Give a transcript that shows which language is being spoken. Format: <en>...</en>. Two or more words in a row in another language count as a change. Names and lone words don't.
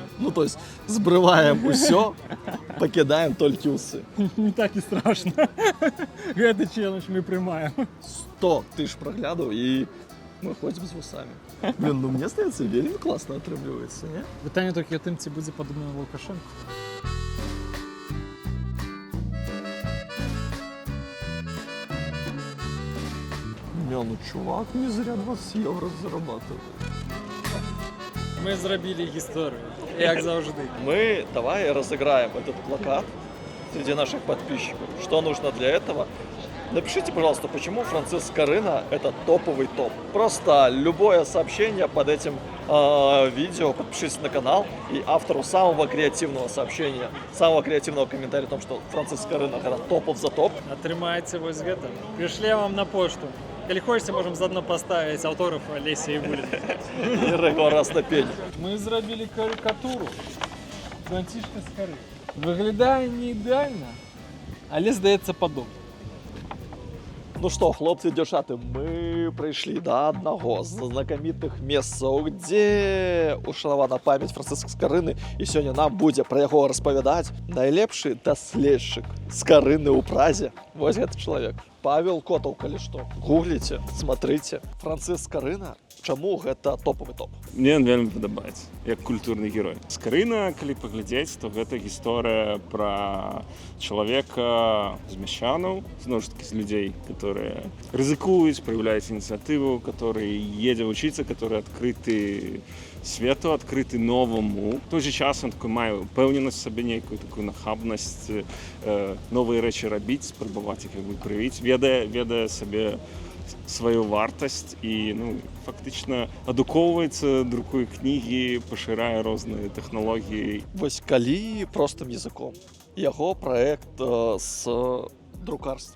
<be>Ну, то есть, збрываем усё, пакідаем толькі усы. Не так і страшна. Гэты челендж мы прымаем. 100 тысяч праглядаў і мы ходзім з вусамі. Блин, ну мне здаецца, вельмі класна атрымліваецца, не? Пытанне толькі ў тым, ці будзе падобна на Лукашенко.</be> <ru>Не, ну чувак не зря 20 евро зарабатывает.</ru> <be>Мы зрабілі гісторыю, як заўжды.</be> <ru>Мы давай разыграем этот плакат среди наших подписчиков. Что нужно для этого? Напишите, пожалуйста, почему Франциск Скарына это топовый топ. Просто любое сообщение под этим видео, подпишитесь на канал, и автору самого креативного сообщения, самого креативного комментария о том, что Франциск Скарына это топов за топ.</ru> <be>Атрымаеце вось гэта. Прышлі вам на пошту. Калі хочаце, можам заодно паставіць аўтограф Алесі Ігуліна.</be> <ru>И раз на пень.</ru> <be>Мы зрабілі карикатуру Францішка Скарыны. Выглядае не ідэальна, але здаецца падобна.</be> <ru>Ну что,</ru> <be>хлопцы и дзяўчаты, мы прыйшлі да аднаго з знакамітых месцаў, дзе ушанавана памяць Францыска Скарыны, і сёння нам будзе пра яго распавядаць найлепшы даследчык Скарыны ў Празе. Вось гэты чалавек. Павел Котаў, калі што. Гугліце, смотрите. Франциск Скарына, чаму гэта</be> <ru>топовый топ?</ru> <be>Мне вельмі падабаецца, як культурны герой. Скарына, калі паглядзець, то гэта гісторыя пра чалавека з мяшчанаў, зноў ж такі з людзей, которые рызыкуюць, праяўляюць ініцыятыву, которые едзе вучыцца, которые адкрыты свету, адкрыты новаму.</be> <ru>В той же час он такой</ru> <be>мае упэўненасць сабе, нейкую такую нахабнасць, новыя рэчы рабіць, спрабаваць іх прывіць, ведае сабе сваю вартасць і фактычна адукоўваецца, друкуе кнігі, пашырае розныя тэхналогіі. Вось калі</be> <ru>простым языком.</ru> <be>Яго праект з друкарствам.</be>